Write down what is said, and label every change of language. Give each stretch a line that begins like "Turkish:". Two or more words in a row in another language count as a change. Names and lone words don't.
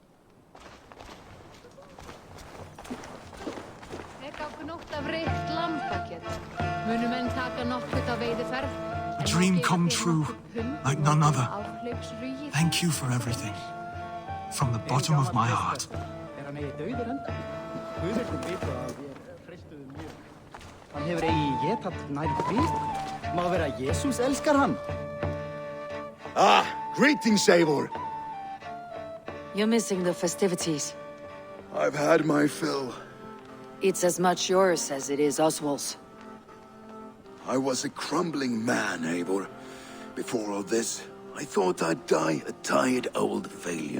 English: A dream come true, like none other. Thank you for everything. From the bottom of my heart.
Icelandic: Han hefur eigi getað nær Krist. Má vera Jesus elskar hann.
English: Ah, greetings, Eivor. You're missing the festivities. I've had my fill. It's as much yours as it is Oswald's. I was a crumbling man, Eivor. Before all this, I thought I'd die a tired old failure.